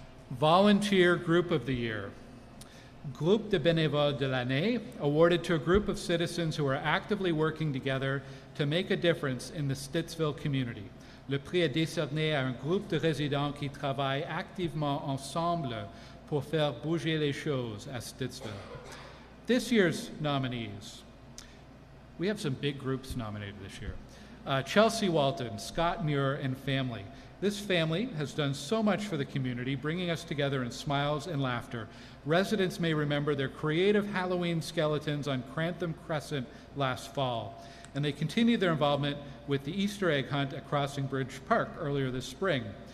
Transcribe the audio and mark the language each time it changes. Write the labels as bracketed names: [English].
[English] Volunteer Group of the Year. Groupe de Bénévoles de l'année, awarded to a group of citizens who are actively working together to make a difference in the Stittsville community. [French] Le prix est décerné à un groupe de résidents qui travaillent activement ensemble pour faire bouger les choses à Stittsville. [English] This year's nominees. We have some big groups nominated this year. Chelsea Walton, Scott Muir, and family. This family has done so much for the community, bringing us together in smiles and laughter. Residents may remember their creative Halloween skeletons on Crantham Crescent last fall, and they continue their involvement with the Easter egg hunt at Crossing Bridge Park earlier this spring.